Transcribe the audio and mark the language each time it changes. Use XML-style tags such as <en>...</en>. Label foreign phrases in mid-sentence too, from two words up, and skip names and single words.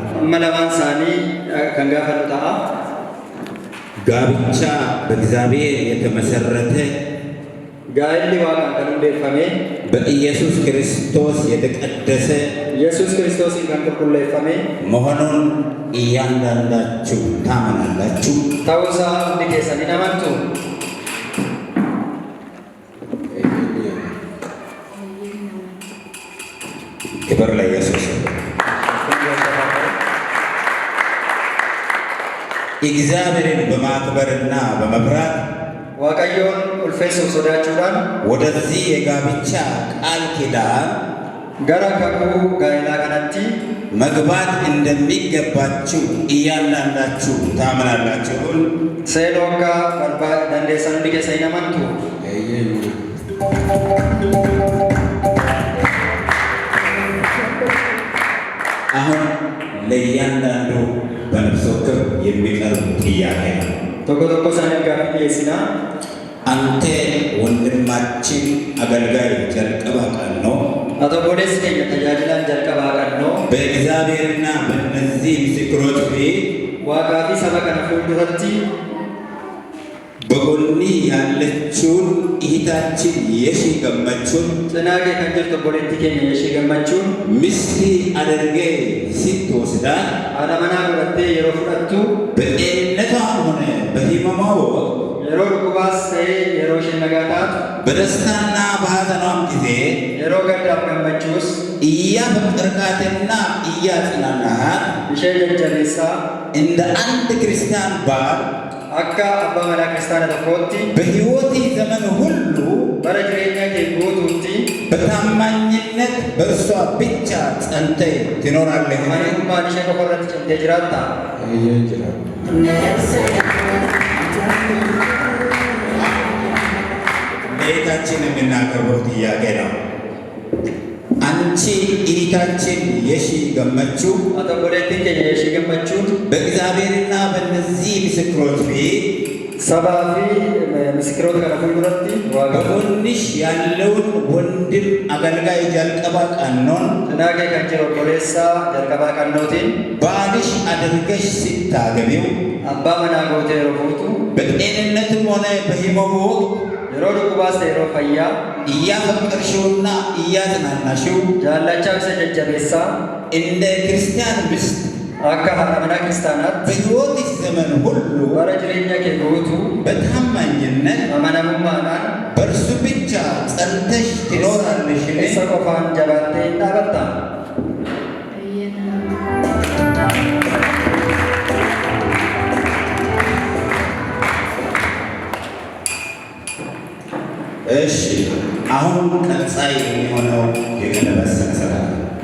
<om>amma lamaan isaanii kan gaafatu ta'a.</om> <am>ጋብቻ በእግዚአብሔር የተመሰረተ</am> <om>gaa'elli waaqaan kan hundeeffame</om> <am>በኢየሱስ ክርስቶስ የተቀደሰ</am> <om>ኢየሱስ ክርስቶስን kan qulqulleeffame</om> <am>መሆኑን እያንዳንዳችሁ ታምናላችሁ?</am> <om>ta'uusaa hundi keessan ni amantu?</om> <am>ክብር ለኢየሱስ። እግዚአብሔርን በማክበርና በመፍራት</am> <om>waaqayyoon ulfeessuuf sodaachuudhaan</om> <am>ወደዚህ የጋብቻ ቃል ኪዳን</am> <om>gara kakuu gaa'elaa kanatti</om> <am>መግባት እንደሚገባችሁ እያንዳንዳችሁ ታምናላችሁን?</am> <om>seenuu akka dandeessan hundi keessan ni amantu?</om> <am>አሁን ለእያንዳንዱ በነፍስ ወከፍ የሚቀርብ ጥያቄ ነው።</am> <om>tokko tokko isaaniif gaaffii dhiyeessinaa.</om> <am>አንተ ወንድማችን አገልጋይ ጀልቀባ ቀኖ</am> <om>Ati obboleessi keenya tajaajilaan jalqabaa qabnoo</om> <am>በእግዚአብሔርና በእነዚህ ምስክሮች ፊት</am> <om>waaqaa fi saba kana fuulduratti</om> <am>በጎኒ ያለችውን እህታችን የሺ ገመቹን</am> <om>cinaa kee kan jirtu obboleettii keenya Yeshii Gammachuun</om> <am>ሚስት አድርጌ ስትወስዳት</am> <om>haadha manaa godhattee yeroo fudhattu</om> <am>በጤንነቷም ሆነ በሕመሟ ወቅት</am> <om>yeroo dhukkubaas ta'ee yeroo isheen nagaa taatu</om> <am>በደስታና በሐዘኗም ጊዜ</am> <om>yeroo gaddaaf gammachuus</om> <am>እያፈቀርካትና እያጽናናሃት</am> <om>ishee jajjabeessaa</om> <am>እንደ አንድ ክርስቲያን ባል</am> <om>akka abbaa manaa kiristaana tokkootti</om> <am>በሕይወቴ ዘመን ሁሉ</am> <om>bara jireenyaa kee guutuutti</om> <am>በታማኝነት በእርሷ ብቻ ጸንተህ ትኖራለህ።</am> <om>amanamummaan ishee qofa irratti cimtee jiraatta?</om> <am>ለእህታችን የምናቀርበው ጥያቄ ነው። አንቺ እህታችን የሺ ገመቹ</am> <om>ati obboleettiin keenya Yeshii Gammachuun</om> <am>በእግዚአብሔርና በእነዚህ ምስክሮች ፊት</am> <om>sabaa fi miskiroota kana fuulduratti</om> <am>በጎንሽ ያለውን ወንድም አገልጋይ ጀልቀባ ቀኖን</am> <om>cinaa kee kan jiru obboleessaa jalqabaa qannootiin</om> <am>ባልሽ አድርገሽ ስታገቢው</am> <om>abbaa manaa gootee yeroo fuutu</om> <am>በጤንነትም ሆነ በሕመሙ ወቅት</am> <om>yeroo dhukkubaas ta'e yeroo fayyaa</om> <am>እያፈቀርሽውና እያጽናናሽው</am> <om>jaallachaa isa jajjabeessaa</om> <am>እንደ ክርስቲያን ሚስት</am> <om>akka haadha manaa kiristaanaatti</om> <am>በሕይወትሽ ዘመን ሁሉ</am> <om>bara jireenya kee guutuu</om> <am>በታማኝነት</am> <om>amanamummaadhaan</om> <am>በእርሱ ብቻ ጸንተሽ ትኖራለሽን?</am> <om>isa qofaan jabaattee dhaabatta?</om> <am>እሺ፣ አሁን ቀጣይ የሚሆነው የቀለበት ሥነ ሥርዓት ነው።</am>